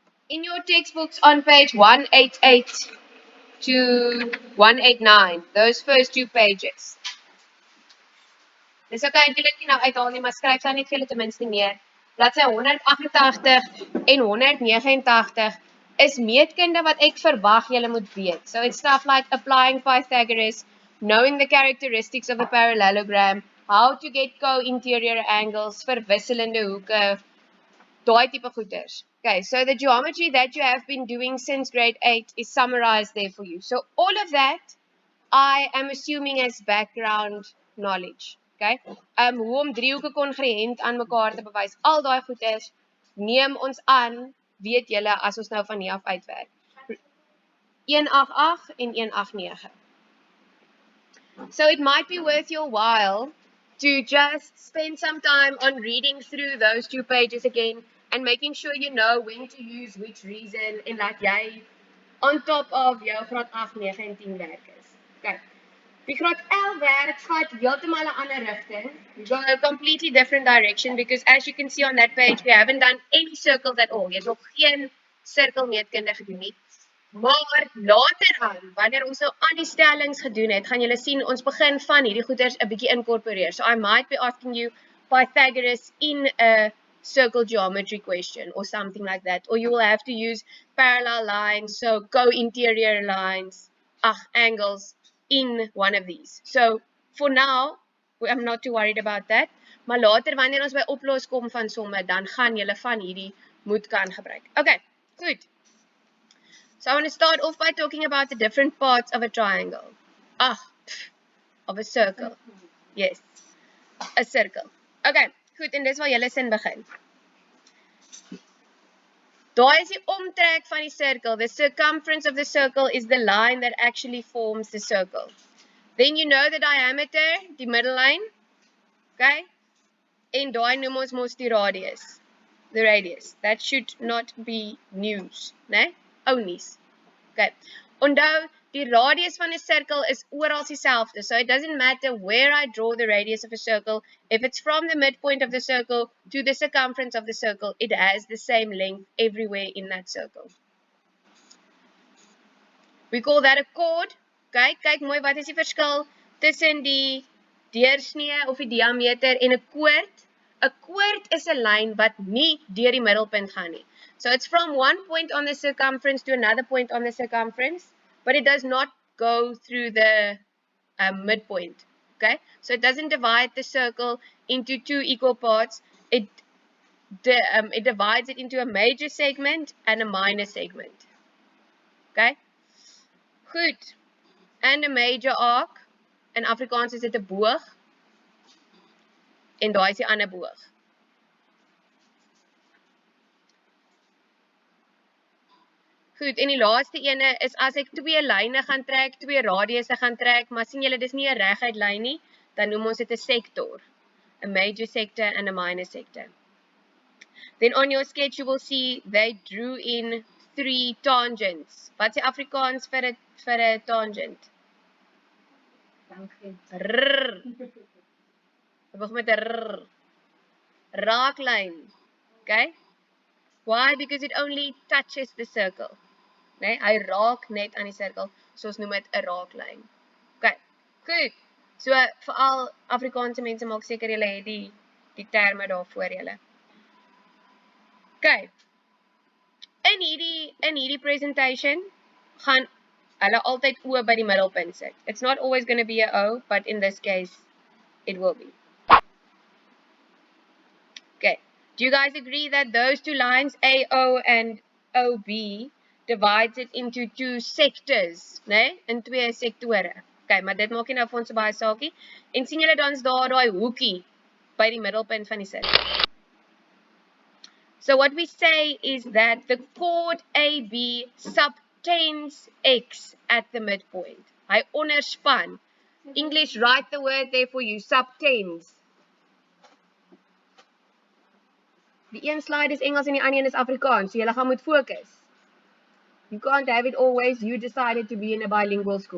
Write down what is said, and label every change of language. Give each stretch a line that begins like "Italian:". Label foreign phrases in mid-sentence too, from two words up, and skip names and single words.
English: In your textbooks on page 188 to 189, those first two pages.
Afrikaans: Dis okay, jy dit nie nou uithaal nie, maar skryf dan net vir julle ten minste neer. Bladsy 188 en 189 is meetkunde wat ek verwag julle moet weet.
English: So it's stuff like applying Pythagoras, knowing the characteristics of a parallelogram, how to get co-interior angles,
Afrikaans: verwisselende hoeke, daai tipe goeders.
English: Okay, so the geometry that you have been doing since grade 8 is summarized there for you. So all of that, I am assuming as background knowledge. Okay?
Afrikaans: Hoe om driehoeke kongruent aan mekaar te bewys. Al daai goeders neem ons aan, weet julle as ons nou van hier af uitwerk. 188 en 189.
English: So it might be worth your while to just spend some time on reading through those two pages again and making sure you know when to use which reason
Afrikaans: en laat jy on top of jou graad 8, 9 en 10 werk is.
English: Okay.
Afrikaans: Die graad 11 werk gaat heeltemal 'n ander rigting.
English: We go a completely different direction because as you can see on that page, we haven't done any circles at all.
Afrikaans: Jy het nog geen sirkelmeetkunde gedoen nie. Maar later aan, wanneer ons nou al die stellings gedoen het, gaan julle sien ons begin van hierdie goeders 'n bietjie incorporeer.
English: So I might be asking you Pythagoras in a circle geometry question or something like that. Or you will have to use parallel lines, so co-interior lines, angles in one of these. So for now, I'm not too worried about that.
Afrikaans: Maar later, wanneer ons by oplos kom van somme, dan gaan julle van hierdie moet kan gebruik. Okay, goed.
English: So I want to start off by talking about the different parts of a triangle. Of a circle. Yes, a circle.
Afrikaans: Okay, goed, en dis waar julle sin begin. Daai is die omtrek van die circle.
English: The circumference of the circle is the line that actually forms the circle. Then you know the diameter,
Afrikaans: die middellyn. Okay? En daai noem ons mos die radius.
English: The radius. That should not be news, né?
Afrikaans: Ou nuus. Okay. Onthou, die radius van 'n circle is oral dieselfde.
English: So it doesn't matter where I draw the radius of a circle. If it's from the midpoint of the circle to the circumference of the circle, it has the same length everywhere in that circle. We call that a chord.
Afrikaans: Kyk mooi, wat is die verskil tussen die deursnee of die diameter en 'n koord? 'n Koord is 'n lyn wat nie deur die middelpunt gaan nie.
English: So it's from one point on the circumference to another point on the circumference, but it does not go through the midpoint. Okay, so it doesn't divide the circle into two equal parts. It divides it into a major segment and a minor segment.
Afrikaans: Okay, goed.
English: And a major arc.
Afrikaans: In Afrikaans is dit 'n boog. En daai is die ander boog. Goed, en die laaste ene is as ek twee lyne gaan trek, twee radiusse gaan trek, maar sien julle dis nie 'n reguit lyn nie, dan noem ons dit 'n sektor.
English: A major sector and a minor sector. Then on your sketch you will see they drew in 3 tangents.
Afrikaans: Wat is Afrikaans vir 'n tangent? Rrr. Ek begin met 'n rrr. Raaklyn.
English: Okay? Why? Because it only touches the circle.
Afrikaans: Nee, hy raak net aan die sirkel, so ons noem dit 'n raaklyn. Okay, goed. So veral Afrikaanse mense maak seker julle het die terme daar voor julle. Okay. In hierdie presentation gaan hulle altyd O by die middelpunt sit.
English: It's not always going to be a O, but in this case it will be. Okay. Do you guys agree that those two lines, AO and OB, divides it into two sectors, né?
Afrikaans: In twee sektore. Okay, maar dit maak nie nou vir ons so baie saakie. En sien julle dan's daar daai hoekie by die middelpunt van die sirkel.
English: So what we say is that the chord AB subtends X at the midpoint.
Afrikaans: Hy onderspan.
English: English, write the word there for you, subtends.
Afrikaans: Die een slide is Engels en die ander een is Afrikaans, so julle gaan moet fokus.
English: You can't have it always, you decided to be in a bilingual school.